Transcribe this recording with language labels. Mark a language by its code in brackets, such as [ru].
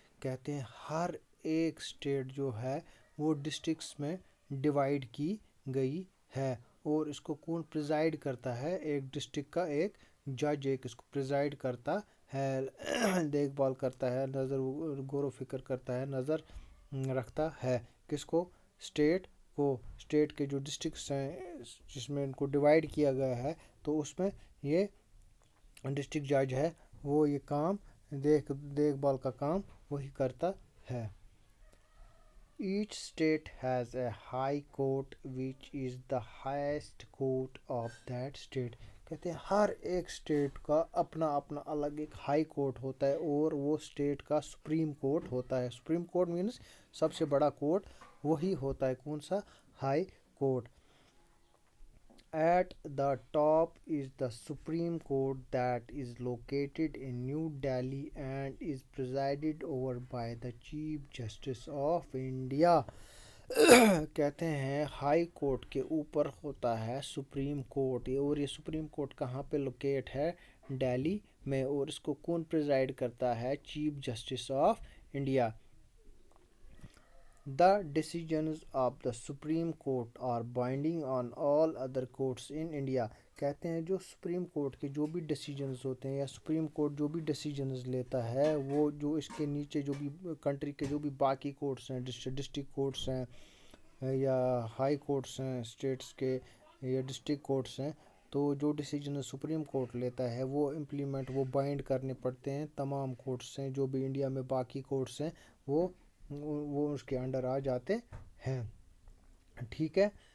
[ur] کہتے ہیں ہر ایک اسٹیٹ جو ہے وہ ڈسٹرکٹس میں ڈیوائڈ کی گئی ہے, اور اس کو کون پریزائڈ کرتا ہے؟ ایک ڈسٹرکٹ کا ایک جج ایک اس کو پریزائڈ کرتا ہے, دیکھ بھال کرتا ہے, نظر غور و فکر کرتا ہے, نظر رکھتا ہے. کس کو؟ اسٹیٹ کو. اسٹیٹ کے جو ڈسٹرکٹس ہیں جس میں ان کو ڈیوائڈ کیا گیا ہے, تو اس میں یہ ڈسٹرکٹ جج ہے وہ یہ کام دیکھ بھال کا کام وہی کرتا ہے. [en] Each state has a high court which is the highest court of that state. [ur] کہتے ہیں ہر ایک اسٹیٹ کا اپنا اپنا الگ ایک ہائی کورٹ ہوتا ہے, اور وہ اسٹیٹ کا سپریم کورٹ ہوتا ہے. سپریم کورٹ مینس سب سے بڑا کورٹ وہی ہوتا ہے. کون سا؟ High court. [en] At the top is the Supreme Court that is located in New Delhi and is presided over by the Chief Justice of India. [ur] کہتے ہیں ہائی کورٹ کے اوپر ہوتا ہے سپریم کورٹ, اور یہ سپریم کورٹ کہاں پہ لوکیٹ ہے؟ دہلی میں. اور اس کو کون پریزائڈ کرتا ہے؟ Chief justice of [en] India. The decisions of the Supreme Court are binding on all other courts in India. [ur] کہتے ہیں جو سپریم کورٹ کے جو بھی ڈیسیجنز ہوتے ہیں یا سپریم کورٹ جو بھی ڈیسیجنز لیتا ہے وہ جو اس کے نیچے جو بھی کنٹری کے جو بھی باقی کورٹس ہیں ڈسٹرکٹ کورٹس ہیں یا ہائی کورٹس ہیں اسٹیٹس کے یا ڈسٹرکٹ کورٹس ہیں تو جو ڈیسیجن سپریم کورٹ لیتا ہے وہ امپلیمنٹ وہ بائنڈ کرنے پڑتے ہیں تمام کورٹس ہیں جو بھی انڈیا میں باقی کورٹس ہیں وہ اس کے انڈر آ جاتے ہیں. ٹھیک ہے.